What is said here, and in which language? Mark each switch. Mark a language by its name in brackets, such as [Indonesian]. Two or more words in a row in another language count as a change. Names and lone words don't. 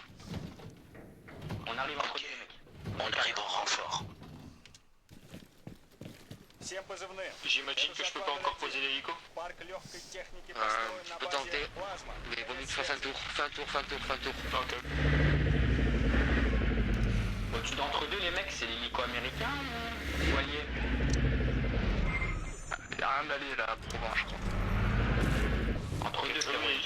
[French] On arrive entre deux, mec. On arrive en renfort. [Russian] Всем позывным. [French] J'imagine que je peux pas encore poser l'hélico. [Russian] Парк легкой техники построен [French] Tu [Russian] на [French] peux [Russian] базе [French] tenter, [Russian] Плазма. [French] mais vaut mieux que tu fasses un tour. Fais un tour. Ok. Au-dessus d'entre deux, les mecs, c'est l'hélico américain ou allié? Y'a rien d'allié là à Provence, je crois. Entre deux, c'est l'hélico.